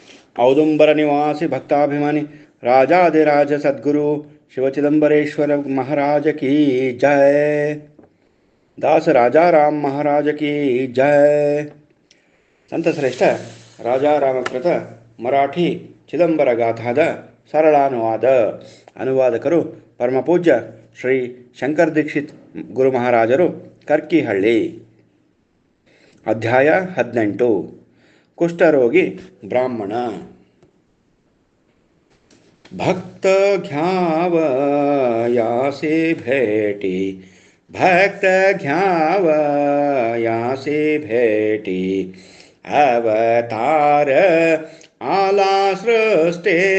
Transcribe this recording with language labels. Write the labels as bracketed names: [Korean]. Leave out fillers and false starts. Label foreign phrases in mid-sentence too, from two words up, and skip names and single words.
[Hindi] औदुंबर निवासी भक्ताभिमानी राजाधिराज सद्गुरु शिव चिदंबरेश्वर महाराज की जय। दास राजा राम महाराज की जय। [Kannada] ಸಂತಶ್ರೇಷ್ಠ ರಾಜಾರಾಮಕೃತ ಮರಾಠಿ ಚಿದಂಬರ ಗಾಥಾದ ಸರಳಾನುವಾದ. ಅನುವಾದಕರು ಪರಮಪೂಜ್ಯ ಶ್ರೀ ಶಂಕರ್ ದೀಕ್ಷಿತ್ ಗುರು ಮಹಾರಾಜರು, ಕರ್ಕಿಹಳ್ಳಿ. ಅಧ್ಯಾಯ 18. ಕುಷ್ಠರೋಗಿ ಬ್ರಾಹ್ಮಣ. [Marathi] भक्त घ्याव यासे भेटी, भक्त घ्याव यासे भेटी, अवतार आला सृष्टे,